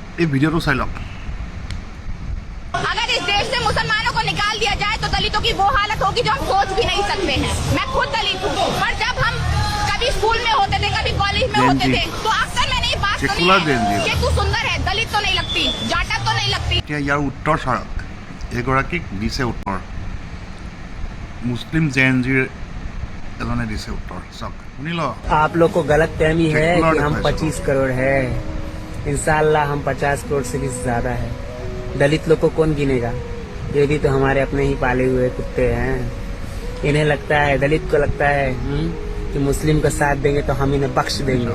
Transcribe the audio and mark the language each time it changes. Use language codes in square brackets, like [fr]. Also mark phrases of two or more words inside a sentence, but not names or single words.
[as] এই ভিডিওটো চাই লওক। [hi] अगर इस देश से मुसलमानों को निकाल दिया जाए तो दलितों की वो हालत होगी जो हम सोच भी नहीं सकते हैं। मैं खुद दलित हूँ, पर जब हम कभी स्कूल में होते थे, कभी कॉलेज में होते थे, तो अक्सर मैंने ये बात सुनी है कि तू सुंदर है, दलित तो नहीं लगती, जाटा तो नहीं लगती। [as] এতিয়া ইয়াৰ উত্তৰ চাওক, এগৰাকীক দিছে উত্তৰ, মুছলিম জেএনজিৰ এজনে দিছে উত্তৰ। চাওক শুনি ল। [hi] आप लोग को गलत फहमी है कि हम 25 करोड़ है। इंशाल्लाह हम 50 करोड़ से भी ज्यादा है। दलित लोग को कौन गिनेगा? ये भी तो हमारे अपने ही पाले हुए कुत्ते हैं। इन्हें लगता है, दलित को लगता है कि मुस्लिम का साथ देंगे तो हम इन्हें बख्श देंगे।